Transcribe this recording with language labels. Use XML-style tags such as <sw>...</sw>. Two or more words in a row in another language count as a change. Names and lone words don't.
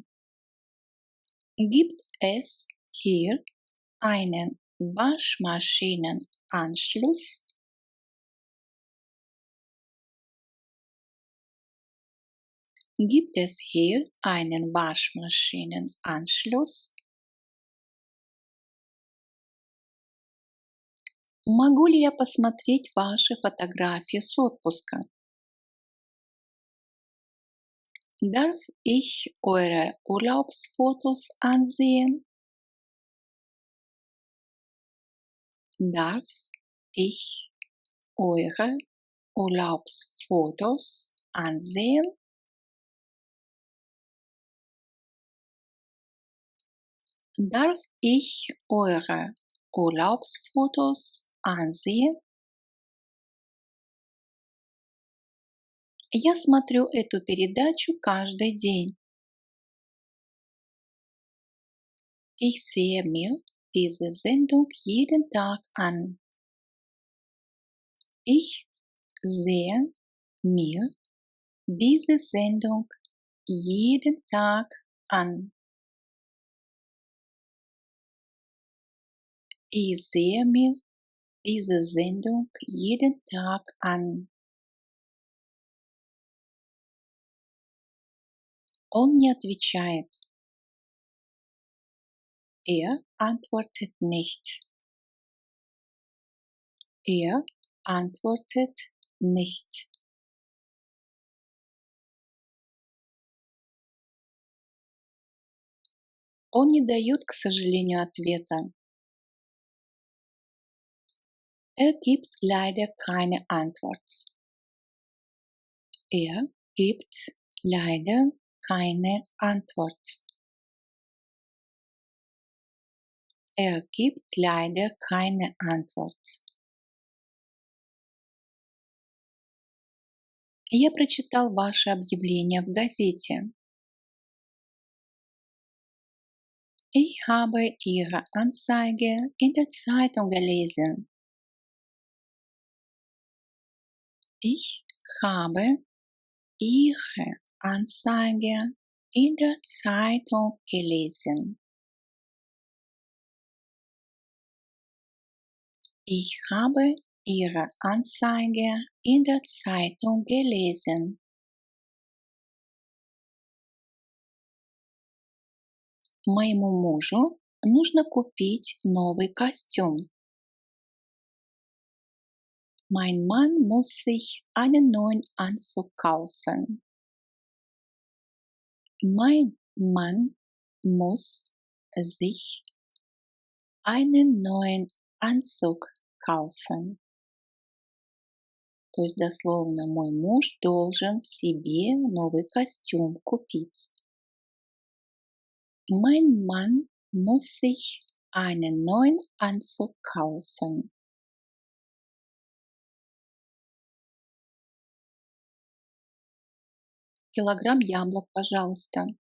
<de>Gibt es hier einen Waschmaschinenanschluss? Gibt es hier einen Waschmaschinenanschluss?</de> <ru>Могу ли я посмотреть ваши фотографии с отпуска?</ru> <de>Darf ich eure Urlaubsfotos ansehen? Darf ich eure Urlaubsfotos ansehen? Darf ich eure Urlaubsfotos ansehen?</de> <ru>Я смотрю эту передачу каждый день.</ru> <de>Ich sehe mir diese Sendung jeden Tag an. Ich sehe mir diese Sendung jeden Tag an. Ich sehe mir diese Sendung jeden Tag an.</de> <ru>Он не отвечает.</ru> <de>Er antwortet nicht. Er antwortet nicht.</de> <ru>Он не дает, к сожалению, ответа.</ru> <de>Er gibt leider keine Antwort. Er gibt leider keine Antwort. Er gibt leider keine Antwort.</de> <ru>Я прочитал ваше объявление в газете.</ru> <de>Ich habe Ihre Anzeige in der Zeitung gelesen. Ich habe Ihre Anzeige in der Zeitung gelesen. Ich habe Ihre Anzeige in der Zeitung gelesen.</de> <ru>Моему мужу нужно купить новый костюм.</ru> <de>Mein Mann muss sich einen neuen Anzug kaufen. Mein Mann muss sich einen neuen Anzug kaufen.</de> <ru>То есть дословно мой муж должен себе новый костюм купить.</ru> <de>Mein Mann muss sich einen neuen Anzug kaufen.</de> <ru>Килограмм яблок, пожалуйста.</ru>